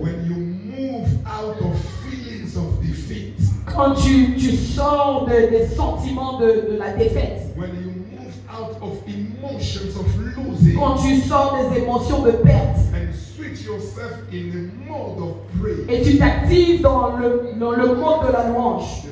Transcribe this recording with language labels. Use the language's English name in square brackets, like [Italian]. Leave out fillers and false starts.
[English] When you move out of feelings of defeat. [French] Quand tu sors des sentiments de la défaite. [English] When you move out of emotions of losing. [French] Quand tu sors des émotions de perte. [English] And switch yourself in the mode of praise. [French] Et tu t'actives dans le mode de la louange.